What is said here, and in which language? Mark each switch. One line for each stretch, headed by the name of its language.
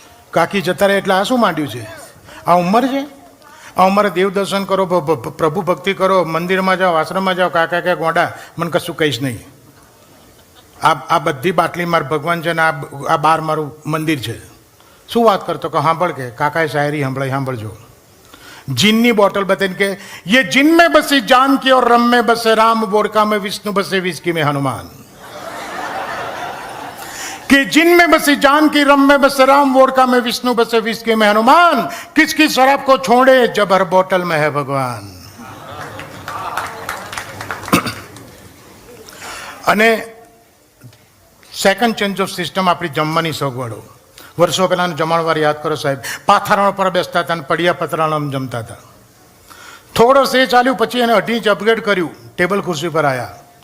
Gujarati: કાકી જતા રહે એટલે આ શું માંડ્યું છે? આ ઉંમર છે? આ ઉંમરે દેવ દર્શન કરો, પ્રભુ ભક્તિ કરો, મંદિરમાં જાઓ, આશ્રમમાં જાઓ, કાકા કે ગોંડા મને કશું કહીશ નહીં. આ બધી બાટલી માર ભગવાન છે ને આ બાર મારું મંદિર છે. શું વાત કરતો કે સાંભળ કે કાકાએ શાયરી સાંભળાઈ, સાંભળજો. જીનની બોટલ બતાવીને કે
Hindi: યે જીન में बसी जान की और रम में बसे राम, वोडका में विष्णु बसे विस्की में हनुमान. कि जिन में बसी जान की रम में बसे राम, वोडका में विष्णु बसे विस्की में हनुमान. किसकी शराब को छोड़े जब हर बोतल में है भगवान.
Gujarati: અને
English: second change of system
Gujarati: આપણી જમવાની સગવડો. વર્ષો પહેલાંનો જમણવાર યાદ કરો સાહેબ. પાથરણ પર બેસતા હતા અને પડિયા પતરાણામાં જમતા હતા. થોડો સે ચાલ્યું પછી એને 2.5 ઇંચ અપગ્રેડ કર્યું, ટેબલ ખુરશી પર આવ્યા.